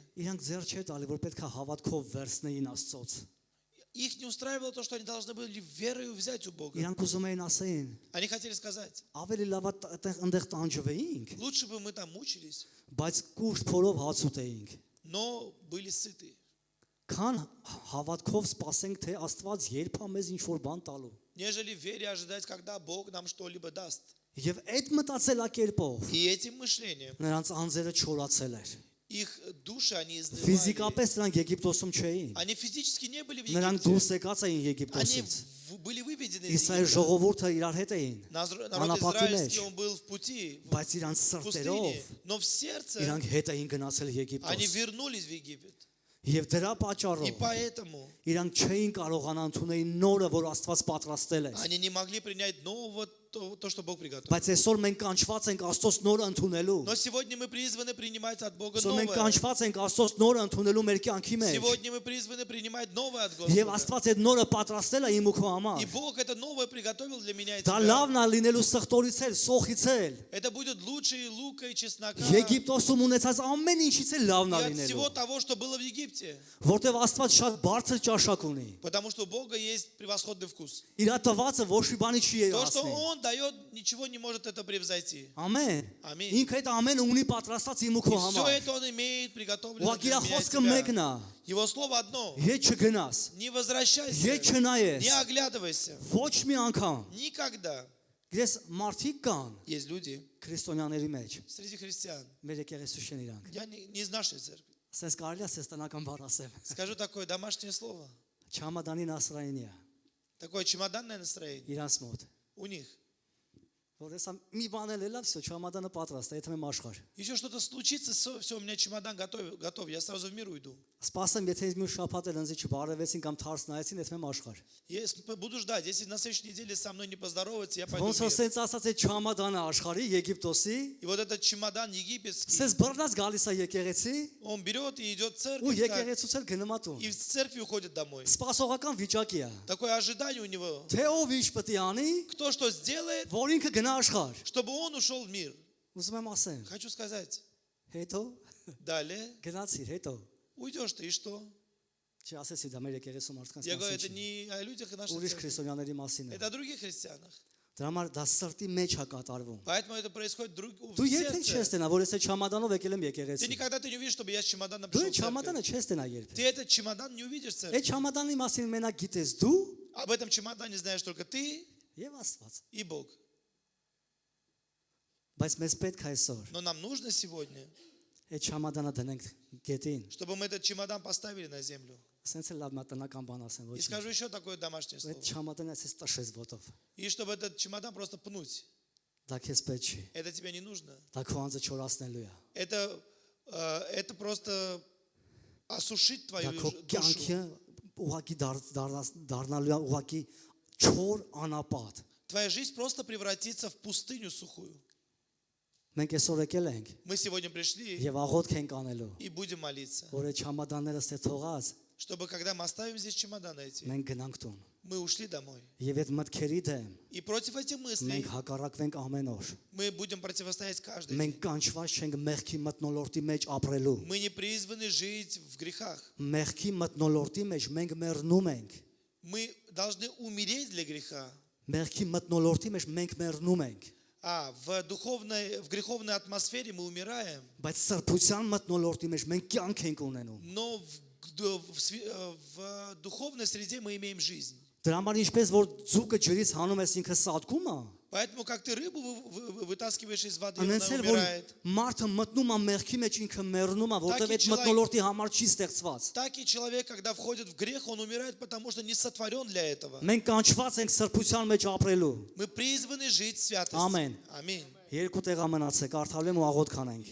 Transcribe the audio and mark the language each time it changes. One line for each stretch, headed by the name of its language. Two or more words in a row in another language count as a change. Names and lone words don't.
Armenian: Իրանք ձեռ չէ տալի, որ պետք է հավատքով վերցնեին Աստծոց։
Russian: Их не устраивало то, что они должны были верою взять у Бога.
Armenian: Իրանք ուզում էին ասեին,
Russian: Они хотели сказать,
Armenian: ավելի լավ է այնտեղ տանջվեինք,
Russian: лучше бы мы там мучились,
Armenian: բայց կուշտ փորով հաց ուտեինք։
Russian: но были сыты.
Armenian: Քան հավատքով սպասենք, թե Աստված երբ է մեզ ինչ որ բան տալու։
Russian: Нежели в вере ожидать, когда Бог нам что-либо даст.
Armenian: Եվ այդ մտածելակերպով
Russian: И этим мышлением
Armenian: նրանց անձերը չորացել էր։
Russian: их души, они изнывали.
Armenian: Ֆիզիկապես նրանք Եգիպտոսում չէին։
Russian: Они физически не были в
Armenian: Նրանք
Russian: Египте.
Armenian: դուրս եկած էին
Russian: Они
Armenian: Եգիպտոսից։
Russian: были выведены из
Armenian: Իսրայել
Russian: Египта.
Armenian: ժողովուրդը իրար հետ էին,
Russian: Народ
Armenian: Անապատի
Russian: израильский,
Armenian: մեջ,
Russian: он был в пути,
Armenian: բայց իրանց
Russian: в
Armenian: սրտերով
Russian: пустыне, но в сердце
Armenian: իրանք հետ էին գնացել
Russian: они
Armenian: Եգիպտոս։
Russian: вернулись в Египет.
Armenian: Եվ դրա
Russian: И
Armenian: պատճառով
Russian: поэтому
Armenian: իրանք չէին կարողանա ընդունել նորը, որ Աստված պատրաստել է։
Russian: они не могли принять нового, то, что Бог приготовил.
Armenian: Բայց այսօր մենք կանչված ենք Աստծոց նորը ընդունելու։
Russian: Но сегодня мы призваны принимать от Бога
Armenian: Այսօր մենք
Russian: новое.
Armenian: կանչված ենք Աստծոց նորը ընդունելու մեր կյանքի մեջ։
Russian: Сегодня мы призваны принимать новое от
Armenian: Եվ
Russian: Господа.
Armenian: Աստված այդ նորը պատրաստել է իմ ու քո համար։
Russian: И Бог это новое приготовил для меня и
Armenian: Դա
Russian: тебя.
Armenian: լավն է լինելու սխտորից էլ, սոխից էլ։
Russian: Это будет лучше и лука, и чеснока,
Armenian: Եգիպտոսում ունեցած ամեն ինչից էլ լավն է
Russian: и от
Armenian: լինելու։
Russian: всего того, что было в Египте.
Armenian: Որտեվ Աստված շատ բարձր ճաշակ ունի։
Russian: Потому что у Бога есть превосходный вкус.
Armenian: Իր տվածը ոչ մի բանի չի
Russian: То, что
Armenian: երասնի։
Russian: Он дает, ничего не может это превзойти.
Armenian: Ամեն։ Ամեն։ Ինքը այդ ամենը ունի պատրաստած իմ ու քո
Russian: И все
Armenian: համար։
Russian: это Он имеет приготовлено
Armenian: Ուղղակի
Russian: для
Armenian: իր
Russian: меня и
Armenian: խոսքը մեկն
Russian: тебя.
Armenian: է։
Russian: Его слово одно.
Armenian: Ետ չգնաս։
Russian: Не возвращайся,
Armenian: Ետ չնայես։
Russian: не оглядывайся.
Armenian: Ոչ մի անգամ։
Russian: Никогда.
Armenian: Գես մարդիկ կան
Russian: Есть люди
Armenian: քրիստոնյաների մեջ։
Russian: среди христиан.
Armenian: Մեր եկեղեցուշեն իրանք։
Russian: Я не из нашей церкви.
Armenian: Սենց կարելի է սեստանական բառ ասեմ։
Russian: Скажу такое домашнее слово. Чемоданное настроение։ Такое чемоданное настроение
Armenian: Իրանց մոտ։
Russian: у них.
Armenian: որ հեսա մի բան էլ լավ, всё, չամադանը պատրաստ է, եթե եմ աշխարհ։
Russian: Еще что-то случится, все, у меня чемодан готов, я сразу в мир уйду.
Armenian: Սպասեմ, եթե ինձ մի շաբաթ էլ ինձ չբարևեցին կամ թարս նայեցին, եթե եմ աշխարհ։
Russian: Буду ждать, если на следующей неделе со мной не поздороваются, я пойду
Armenian: Ոնց
Russian: в
Armenian: որ
Russian: мир.
Armenian: սենց ասած է չամադանը աշխարհի Եգիպտոսի,
Russian: И вот этот чемодан египетский,
Armenian: սենց բռնած գալիս է եկեղեցի,
Russian: он берет и идет в
Armenian: ու
Russian: церковь, так,
Armenian: եկեղեցուց էլ գնում է տուն։
Russian: и в церкви уходит домой.
Armenian: Սպասողական վիճակի է։
Russian: Такое ожидание у него.
Armenian: Թե ով ինչ պետք է անի,
Russian: Кто что сделает,
Armenian: որ ինքը գնա աշխարհ։
Russian: чтобы он ушел в мир.
Armenian: Ուզում եմ ասեմ,
Russian: Хочу сказать,
Armenian: հետո
Russian: далее
Armenian: գնացիր, հետո
Russian: уйдешь ты, и что?
Armenian: չի ասեցի դա մեր եկեղեցու մարդկանց
Russian: Я говорю, это
Armenian: մասին։
Russian: не о людях и нашей
Armenian: Ուրիշ
Russian: церкви,
Armenian: քրիստոնյաների մասին է։
Russian: это о других христианах.
Armenian: Դրա համար դա սրտի մեջ է կատարվում։
Russian: Поэтому это происходит в
Armenian: Դու երբեք չես
Russian: сердце.
Armenian: տենա, որ ես չամադանով եկել եմ
Russian: Ты
Armenian: եկեղեցի։
Russian: никогда ты не увидишь, чтобы я с чемоданом
Armenian: Դու
Russian: пришел
Armenian: այդ
Russian: в церковь.
Armenian: չամադանը չես տենա երբեք։
Russian: Ты этот чемодан не увидишь в
Armenian: Այդ
Russian: церкви.
Armenian: չամադանի մասին մենակ գիտես դու
Russian: Об этом чемодане знаешь только ты
Armenian: եւ Աստված։
Russian: и Бог.
Armenian: Բայց մեզ պետք է այսօր
Russian: Но нам нужно сегодня,
Armenian: այդ չամադանը դնենք գետին։
Russian: чтобы мы этот чемодан поставили на землю.
Armenian: Սենց էլ լավ մատնական բան ասեմ,
Russian: И
Armenian: ոչ։
Russian: скажу еще такое домашнее слово.
Armenian: Այդ չամադանը ասես տաշես ոտով։
Russian: И чтобы этот чемодан просто пнуть.
Armenian: Դա քեզ պետք չի։
Russian: Это тебе не нужно.
Armenian: Դա քո անձը չորացնելու է։
Russian: Это просто осушить
Armenian: Դա
Russian: твою
Armenian: քո
Russian: душу.
Armenian: կյանքը ուղակի դառնալու է ուղակի չոր անապատ։
Russian: Твоя жизнь просто превратится в пустыню сухую.
Armenian: Մենք այսօր եկել ենք
Russian: Мы сегодня пришли
Armenian: եւ աղոթք ենք անելու,
Russian: и будем молиться,
Armenian: որ այդ չամադանները ստե թողած
Russian: чтобы когда мы оставим здесь чемоданы эти,
Armenian: մենք գնանք տուն։
Russian: мы ушли домой.
Armenian: Եվ այդ մտքերի դեմ
Russian: И против этих мыслей
Armenian: մենք հակառակվենք ամեն օր։
Russian: мы будем противостоять каждый день.
Armenian: Մենք կանչված չենք մեղքի մտնոլորտի մեջ ապրելու։
Russian: Мы не призваны жить в грехах.
Armenian: Մեղքի մտնոլորտի մեջ մենք մեռնում ենք։
Russian: Мы должны умереть для греха.
Armenian: Մեղքի մտնոլորտի մեջ մենք մեռնում ենք։
Russian: А в греховной атмосфере мы умираем,
Armenian: Բայց սրբության մտնոլորտի մեջ մենք կյանք ենք ունենում։
Russian: но в духовной среде мы имеем жизнь.
Armenian: Դրա համար ինչպես որ ձուկը ջրից հանում ես ինքը սատկում է,
Russian: Поэтому как ты рыбу вытаскиваешь из воды, она
Armenian: անցել որ
Russian: умирает.
Armenian: մարդը մտնում է մեղքի մեջ ինքը մեռնում է, որտեղ այդ մտնոլորտի համար չի ստեղծված։
Russian: Так и человек, когда входит в грех, он умирает, потому что не сотворен для этого.
Armenian: Մենք կանչված ենք սրբության մեջ ապրելու։
Russian: Мы призваны жить в святости.
Armenian: Ամեն։
Russian: Аминь.
Armenian: Երկու տեղ ամենացեք, կարդալու եմ ու աղոթ կանենք։